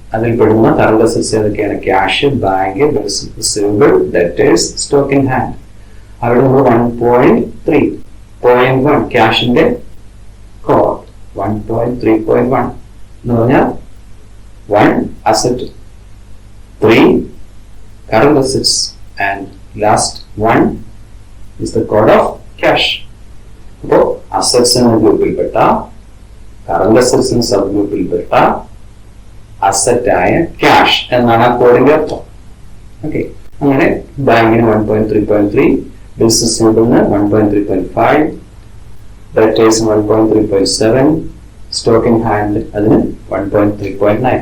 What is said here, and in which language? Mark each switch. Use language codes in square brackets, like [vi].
[ml] അതിൽ പെടുന്ന current assets ഏതൊക്കെയാണ്? Cash, bank, receivable, debtors, stock in hand. അവിടെ നമ്മൾ 1.3.1 ക്യാഷിന്റെ കോഡ് 1.3.1 എന്ന് പറഞ്ഞാൽ [en] 1 asset, 3 current assets, and last 1 is the code of cash. [ml] അപ്പോൾ അസറ്റ്സ് എന്ന ഗ്രൂപ്പിൽപ്പെട്ട, കറന്റ് അസറ്റ്സ് എന്ന സബ് ഗ്രൂപ്പിൽപ്പെട്ട അസറ്റ് ആയ ക്യാഷ് എന്നാണ് ആ കോഡിന്റെ അർത്ഥം. ഓക്കെ, അങ്ങനെ ബാങ്കിന് 1.3.3, bills റിസീവബിളിന് 1.3.5, debtors 1.3.7, stock in hand അതിന് 1.3.9.